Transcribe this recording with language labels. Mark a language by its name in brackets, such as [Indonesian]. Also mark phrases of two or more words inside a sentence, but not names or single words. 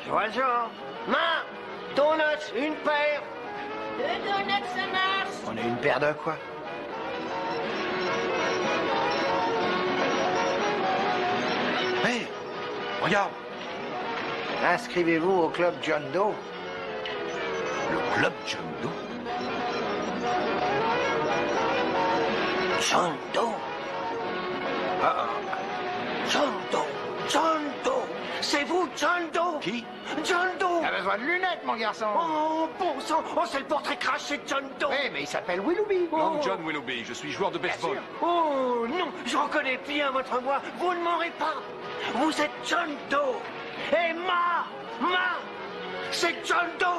[French] Et des donuts. Je vois le genre. Main, donuts, une paire. On est une paire de quoi? Hé, regarde. Inscrivez-vous au club John Doe. Le club John Doe? John Doe. John Doe. John Doe. C'est vous, John Doe. Qui? John Doe. T'as besoin de lunettes, mon garçon. Oh, bon sang. Oh, c'est le portrait craché de John Doe. Oui, mais il s'appelle Willoughby. Non, John Willoughby, je suis joueur de baseball. Oh, non, je reconnais bien votre voix. Vous ne m'aurez pas. Vous êtes John Doe. Et c'est John Doe.